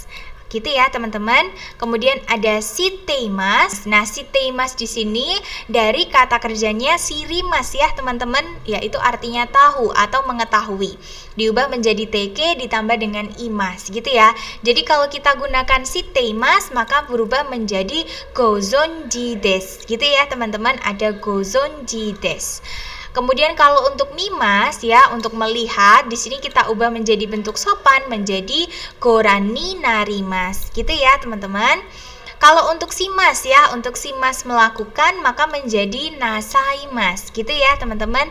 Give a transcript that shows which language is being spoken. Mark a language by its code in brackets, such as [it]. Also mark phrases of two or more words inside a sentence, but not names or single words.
[id] Gitu ya teman-teman. Kemudian ada siteimas. Nah, siteimas di sini dari kata kerjanya sirimas ya teman-teman, yaitu artinya tahu atau mengetahui. Diubah menjadi TK ditambah dengan imas gitu ya. Jadi kalau kita gunakan siteimas maka berubah menjadi [ja] ご存知です. [id] Gitu ya teman-teman, ada [ja] ご存知です. [id] Kemudian kalau untuk mimas ya, untuk melihat, di sini kita ubah menjadi bentuk sopan menjadi [ja] ご覧になります. [id] Gitu ya, teman-teman. Kalau untuk simas ya, untuk simas melakukan maka menjadi nasaimas. Gitu ya, teman-teman.